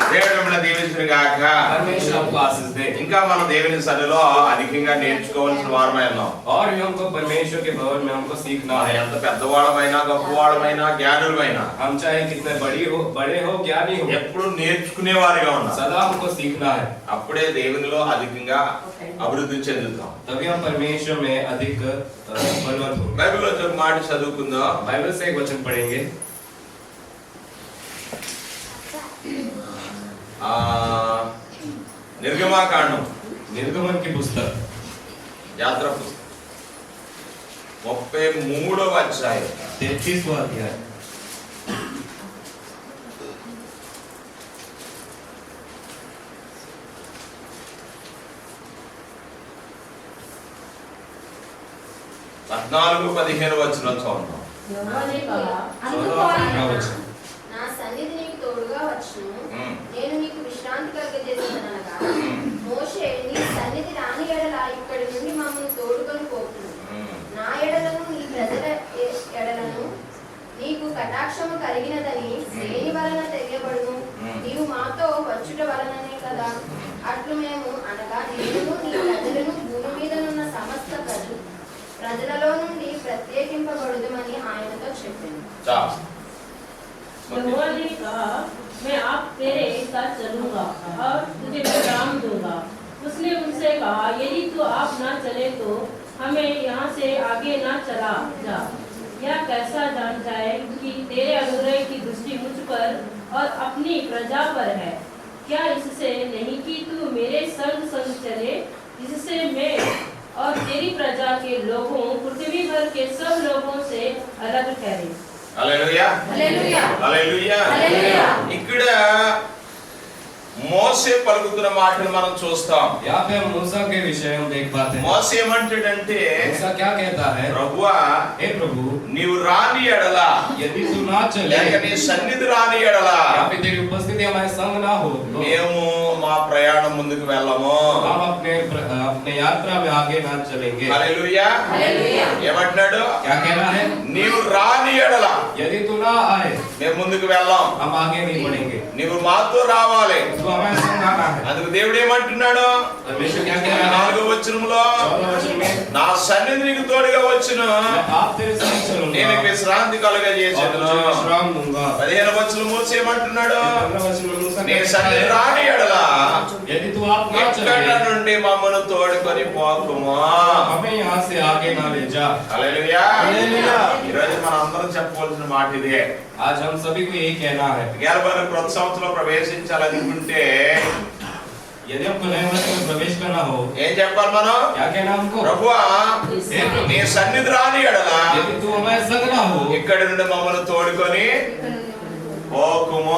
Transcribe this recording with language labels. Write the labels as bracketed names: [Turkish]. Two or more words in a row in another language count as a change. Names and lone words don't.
[Telugu] దేవుడు మిమ్మల్ని దీవించును గాక. [Hindi] परमेश्वर आपको आशीष दे। [Telugu] ఇంకా మనం దేవుని సన్నిధిలో అధికంగా నేర్చుకోవాల్సిన వారమై ఉన్నాం. [Hindi] और भी हमको परमेश्वर के भवन में हमको सीखना है। [Telugu] ఎంత పెద్దవాళ్ళమైనా గొప్పవాళ్ళమైనా జ్ఞానులమైనా [Hindi] हम चाहे कितने बड़े हो ज्ञानी हो, [Telugu] ఎప్పుడు నేర్చుకునేవారిగా ఉన్నాం. [Hindi] सदा हमको सीखना है। [Telugu] అప్పుడే దేవునిలో అధికంగా అభివృద్ధి చెందుతాం. [Hindi] तभी हम परमेश्वर में अधिक बलवंत होंगे। [Telugu] బైబిల్లో ఒక మాట చదువుకుందాం. [Hindi] बाइबल से एक वचन पढ़ेंगे। [Telugu] నిర్గమాకాండం, [Hindi] निर्गमन की पुस्तक, [Telugu] యాత్ర పుస్తకం 33వ అధ్యాయం [Hindi] 33वां अध्याय। [Telugu] పద్నాలుగు 15 వచనం చదువుతాం. [Hindi] యెహోవా ने कहा, [Telugu] నా సన్నిధి నీకు తోడుగా వచ్చును, నేను నీకు విశ్రాంతి కలుగజేసేదనగా, మోషే నీ సన్నిధి రాని ఎడల ఇక్కడి నుండి మమ్మల్ని తోడుకొని పోతుంది. నా ఎడలను నీ ప్రజల ఎడలను నీకు కటాక్షము కలిగినదని దేని వలన తెలియబడును? నీవు మాతో వచ్చుట వలననే కదా. అట్లు మేము అనగా నేను నీ ప్రజలను భూమి మీదనున్న సమస్త ప్రజలలో నుండి ప్రత్యేకింపబడుదుమని ఆయనతో చెప్పింది. [Hindi] यहोवा ने कहा, मैं आप तेरे साथ चलूंगा और तुझे विश्राम दूंगा। उसने उनसे कहा, यदि तू आप न चले तो हमें यहाँ से आगे न चला जा। यह कैसा जान जाए कि तेरे अनुग्रह की दृष्टि मुझ पर और अपनी प्रजा पर है। क्या इससे नहीं कि तू मेरे संग संग चले, जिससे मैं और तेरी प्रजा के लोगों पृथ्वी भर के सब लोगों से अलग ठहरे। [Telugu] హల్లెలూయా, హల్లెలూయా, హల్లెలూయా. హల్లెలూయా. ఇక్కడ మోసే పలుకుతున్న మాటలు మనం చూస్తాం. [Hindi] यहाँ पे हम मूसा के विषय हम देख पाते हैं। [Telugu] మోసే ఏమంటాడంటే, [Hindi] मूसा क्या कहता है? [Telugu] ప్రభువా [Hindi] हे प्रभु, [Telugu] నీవు రాని ఎడల, [Hindi] यदि तू ना चले, [Telugu] లేక నీ సన్నిధి రాని ఎడల [Hindi] या फिर तेरी उपस्थिति हमारे संग ना हो, तो [Telugu] మేము మా ప్రయాణం ముందుకు వెళ్ళము. [Hindi] हम अपने यात्रा में आगे ना चलेंगे। [Telugu] హల్లెలూయా. హల్లెలూయా. ఏమంటున్నాడు? [Hindi] क्या कहना है? [Telugu] నీవు రాని ఎడల [Hindi] यदि तू ना आए, [Telugu] మేము ముందుకు వెళ్ళాం. [Hindi] हम आगे नहीं बढ़ेंगे। [Telugu] నీవు మాతో రావాలి. [Hindi] तो हमारे संग आना है। [Telugu] అందుకు దేవుడు ఏమంటున్నాడు? [Hindi] परमेश्वर क्या कह रहा है? [Telugu] 4వ వచనంలో, [Hindi] 14वें वचन में, [Telugu] నా సన్నిధి నీకు తోడుగా వచ్చును, [Hindi] मैं आप तेरे संग चलूंगा, [Telugu] నేను విశ్రాంతి [Hindi] और [Telugu] కలుగజేసేదను. [Hindi] तुझे विश्राम दूंगा। [Telugu] 15వ వచనం మోసే ఏమంటున్నాడు? [Hindi] 15वें वचन में मूसा [Telugu] నీ [Hindi] कहता [Telugu] సన్నిధి [Hindi] है, [Telugu] రాని ఎడల [Hindi] यदि तू आप ना [Telugu] ఎక్కడ [Hindi] चले, [Telugu] నుండి మమ్మను తోడుకొని పోకుమా. [Hindi] हमें यहाँ से आगे ना ले जा। [Telugu] హల్లెలూయా. హల్లెలూయా. ఈరోజు మనం అందరం చెప్పవలసిన మాట ఇదే. [Hindi] आज हम सभी को यही कहना है। [Telugu] గెలబన క్రొత్త సంవత్సరంలో ప్రవేశించాలనుకుంటే [Hindi] यदि हमको नए वर्ष में प्रवेश करना हो, [Telugu] ఏం చెప్పాలి మనం? [Hindi] क्या कहना हमको? [Telugu] ప్రభువా నీ సన్నిధి రాని ఎడల [Hindi] यदि तू हमारे संग ना हो, [Telugu] ఇక్కడి నుండి మమ్మల్ని తోడుకొని పోకుమా.